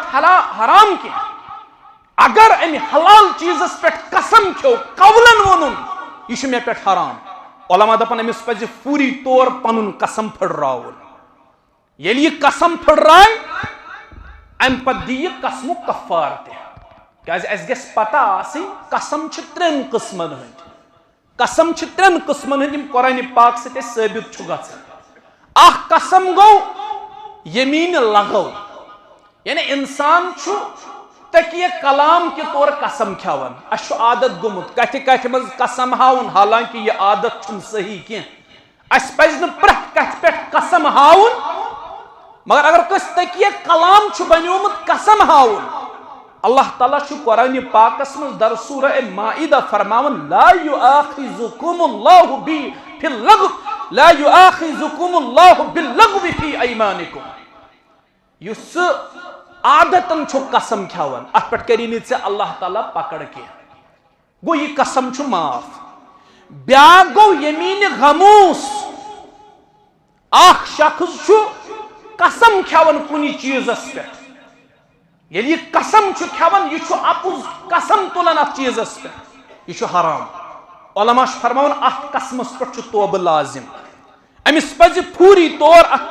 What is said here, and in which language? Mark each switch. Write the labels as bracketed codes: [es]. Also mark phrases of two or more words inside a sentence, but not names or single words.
[ks] اَتھ حرام کینٛہہ اگر أمۍ حلال چیزس پٮ۪ٹھ قسم کھیوٚو قولن ووٚنُن یہِ چھُ مےٚ پٮ۪ٹھ حرام علما دپان أمِس پزِ فوری طور پنُن قسم پھٕٹراوُن ییٚلہِ یہِ قسم پھٕٹرایہِ اَمہِ پتہٕ دِیہِ یہِ قسمُک کفار تہِ کیٛازِ اَسہِ گژھِ پتہ آسٕنۍ قسم چھِ ترٛٮ۪ن قٕسمن ہٕنٛدۍ قسم چھِ ترٛٮ۪ن قٕسمن ہٕنٛدۍ یِم قرآنِ پاک سۭتۍ اَسہِ ثٲبت چھُ گژھان اکھ قسم گوٚو یمیٖنِ لغو یعنی انسان چھُ تکیہ کلام کے طور قسم کھیوان اَسہِ چھُ عادت گوٚمُت کتھِ کتھِ منٛز قسم ہاوُن حالانکہ یہِ عادت چھُنہٕ صحیح کینٛہہ اَسہِ پزِ نہٕ پرٛٮ۪تھ کتھِ پٮ۪ٹھ قسم ہاوُن مگر اگر کٲنٛسہِ تکیہ کلام چھُ بنیومُت قسم ہاوُن اللہ تعالیٰ چھُ قرآنِ پاکس منٛز در سورہ مائدہ فرماوان [ar] لا یؤاخذکم اللہ فی اللغو لا یؤاخذکم اللہ باللغو فی ایمانکم [ks] یُس سُہ عادتن چھُ قسم کھیوان اتھ پٮ۪ٹھ کری نہٕ ژےٚ اللہ تعالیٰ پکڑ کینٛہہ گوٚو یہِ قسم چھُ معاف بیاکھ گوٚو یمیٖنِ غموس اکھ شخص چھُ قسم کھیوان کُنہِ چیٖزس پٮ۪ٹھ ییٚلہِ یہِ قسم چھُ کھیوان یہِ چھُ اپُز قسم تُلان اتھ چیٖزس پٮ۪ٹھ یہِ چھُ حرام علما چھُ فرماوان اتھ قسمس پٮ۪ٹھ چھُ توبہٕ لازم أمِس پزِ فوری طور اتھ